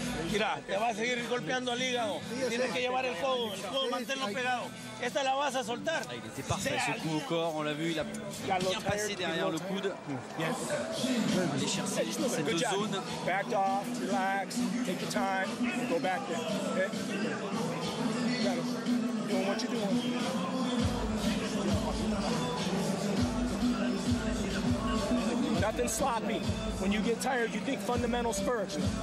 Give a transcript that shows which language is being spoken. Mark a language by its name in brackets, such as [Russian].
[Spanish] Mira, te va a seguir golpeando el hígado. Tienes que llevar el codo manténlo pegado. Esta la vas a soltar. [French] Ah, il était parfait ce coup au corps, on l'a vu, il a bien passé derrière le coude. Aller chercher cette [English] Good job. [French] zone. [English] Back off, relax, take your time, go back there. Okay? You got it. Doing what you're doing. Nothing sloppy. When you get tired, you think fundamentals first.